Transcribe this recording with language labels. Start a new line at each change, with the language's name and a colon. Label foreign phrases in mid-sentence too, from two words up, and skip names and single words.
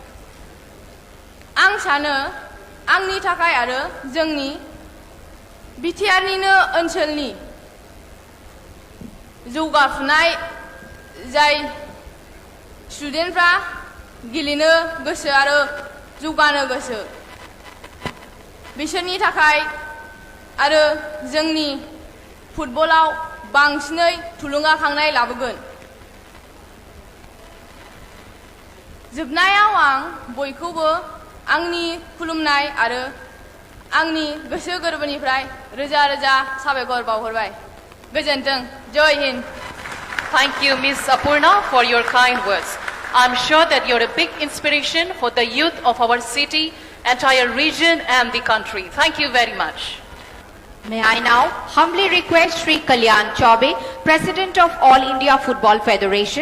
Bodo: आं सानो आंनि थाखाय आरो जोंनि BTRनिनो ओनसोलनि जौगाफुनाय जाय स्टुडेन्टफ्रा गेलेनो गोसो आरो जौगानो गोसो, बिसोरनि थाखाय आरो जोंनि फुटबलाव बांसिनै थुलुंगाखांनाय लाबोगोन। जोबनायाव आं बयखौबो आंनि खुलुमनाय आरो आंनि गोसो गोरबोनिफ्राय रोजा रोजा साबायखर बावहरबाय। गोजोन्थों। जय हिन्द।
English: Thank you, Ms. Apurna, for your kind words. I'm sure that you're a big inspiration for the youth of our city, entire region and the country. Thank you very much. May I now humbly request Sri Kalyan Chaube, President of All India Football Federation.